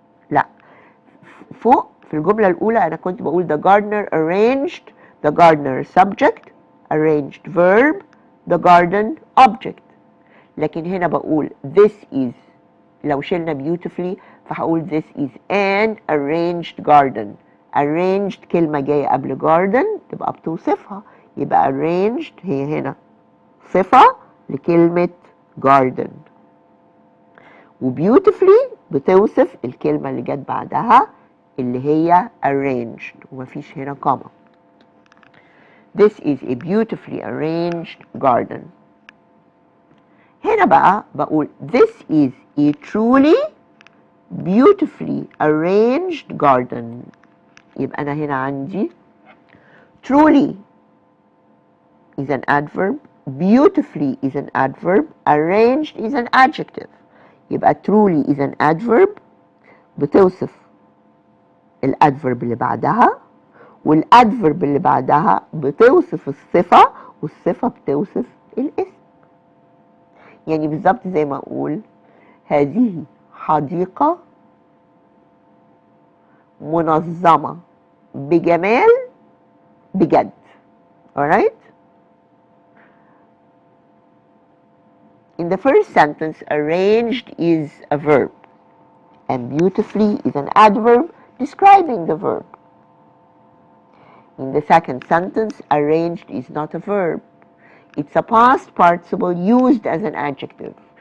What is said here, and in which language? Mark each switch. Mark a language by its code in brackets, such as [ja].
[en] لا، فوق في الجملة الأولى أنا كنت بقول the gardener arranged, the gardener subject, arranged verb, the garden object. لكن هنا بقول this is، لو شلنا beautifully فهقول this is an arranged garden. [ar] arranged كلمة جاية قبل garden تبقى بتوصفها، يبقى arranged هي هنا صفة لكلمة garden، و beautifully بتوصف الكلمة اللي جت بعدها اللي هي arranged ومفيش هنا comma. [en] This is a beautifully arranged garden. هنا بقى بقول this is a truly beautifully arranged garden. يبقى أنا هنا عندي truly is an adverb, beautifully is an adverb, arranged is an adjective. [ar] يبقى truly is an adverb بتوصف الادفرب اللي بعدها، والادفرب اللي بعدها بتوصف الصفة، والصفة بتوصف الاسم. يعني بالظبط زي ما اقول هذه حديقة منظمة بجمال بجد. [en] alright? In the first sentence, arranged is a verb and beautifully is an adverb describing the verb. In the second sentence, arranged is not a verb. It's a past participle used as an adjective.